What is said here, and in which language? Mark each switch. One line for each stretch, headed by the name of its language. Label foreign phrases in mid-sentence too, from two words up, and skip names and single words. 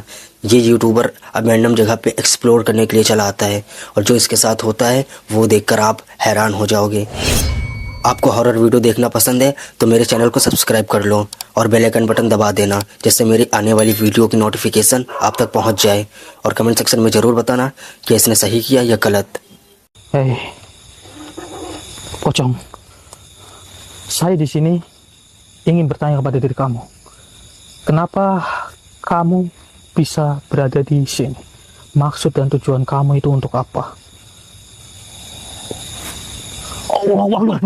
Hindi: ये यूट्यूबर अबैंडम जगह पे एक्सप्लोर करने के लिए चला आता है और जो इसके साथ होता है वो देखकर आप हैरान हो जाओगे। आपको हॉरर वीडियो देखना पसंद है तो मेरे चैनल को सब्सक्राइब कर लो और
English: bell icon button
Hindi: दबा देना, जिससे मेरी आने वाली वीडियो की नोटिफिकेशन आप तक पहुंच जाए। और
English: comment section
Hindi: में ज़रूर बताना कि इसने सही किया या गलत।
Indonesian: Hei, pocong. Saya di sini ingin bertanya kepada diri kamu. Kenapa kamu bisa berada di sini? Maksud dan tujuan kamu itu untuk apa?
Arabic: Allahu Akbar.